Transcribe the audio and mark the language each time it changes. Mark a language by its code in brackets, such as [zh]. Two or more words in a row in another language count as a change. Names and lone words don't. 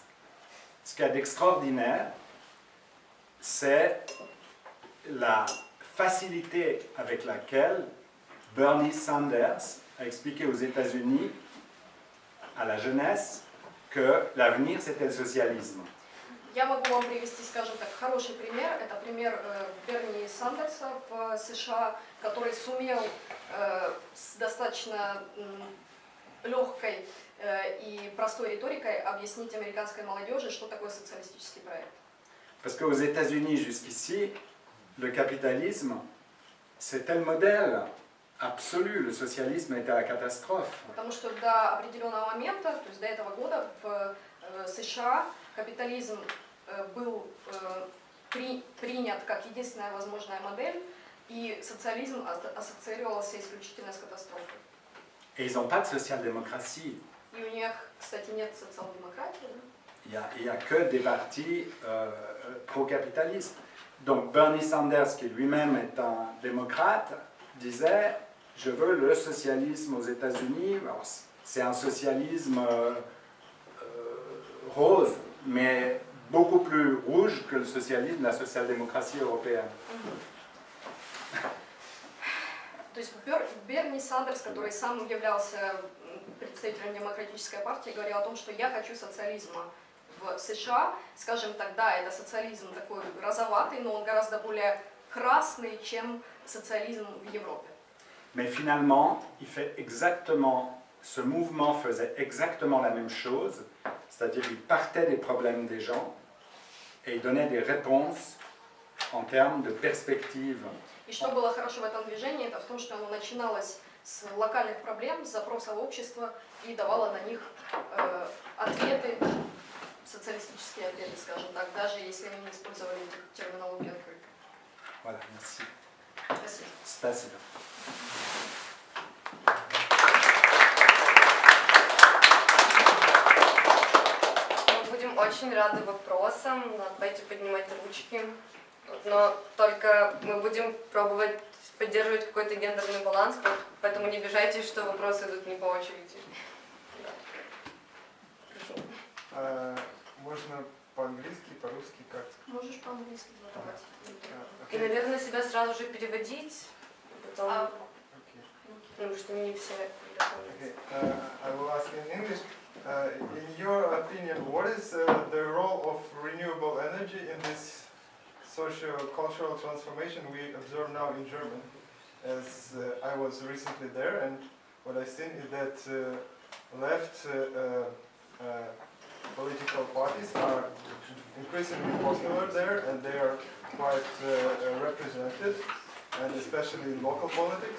[fr] Ce qu'il y a d'extraordinaire, c'est la facilité avec laquelle Bernie Sanders a expliqué aux États-Unis, à la jeunesse, que l'avenir c'était le socialisme. [ru] Я могу вам привести, скажем так, хороший пример. Это пример Берни Сандерса в США, который сумел с достаточно легкой и простой риторикой объяснить американской молодежи, что такое социалистический проект. [fr] Parce qu'aux États-Unis, jusqu'ici, le capitalisme, c'était le modèle absolu. Le socialisme était la catastrophe. [ru] Потому что до определенного момента, то есть до этого года в США капитализм был принят как единственная возможная модель, и социализм ассоциировался исключительно с катастрофой. [fr] Et ils n'ont pas de social-démocratie. [ru] И у них, кстати, нет социал-демократии. Да? [fr] Il n'y a que des partis pro-capitalistes. Donc Bernie Sanders, qui lui-même est un démocrate, disait « Je veux le socialisme aux États-Unis ». C'est un socialisme rose, mais beaucoup plus rouge que le socialisme, la social-démocratie européenne. [ru] То есть Берни Сандерс, который сам являлся представителем демократической партии, говорил о том, что я хочу социализма в США. Скажем так, да, это социализм такой розоватый, но он гораздо более красный, чем социализм в Европе. [fr] Mais finalement, ce mouvement faisait exactement la même chose, c'est-à-dire il partait des problèmes des gens et il donnait des réponses en termes de perspectives. [ru] И что было хорошо в этом движении, это в том, что оно начиналось с локальных проблем, с запросов общества и давало на них ответы, социалистические ответы, скажем так, даже если они не использовали терминологию открыто. [fr] Voilà, merci. [ru] Спасибо. Спасибо. Мы будем очень рады вопросам, давайте поднимать ручки. Но только мы будем пробовать поддерживать какой-то гендерный баланс, поэтому не обижайтесь, что вопросы идут не по очереди. Да. Прошу. Можно по-английски, по-русски, как? Можешь по-английски задавать. И, наверное, себя сразу же переводить, потом, Okay. потому что не все [en] Okay. I will ask in English. In your opinion, what is the role of renewable energy in this socio-cultural transformation we observe now in Germany? As I was recently there, and what I've seen is that left political parties are increasingly popular there, and they are quite represented, and especially in local politics.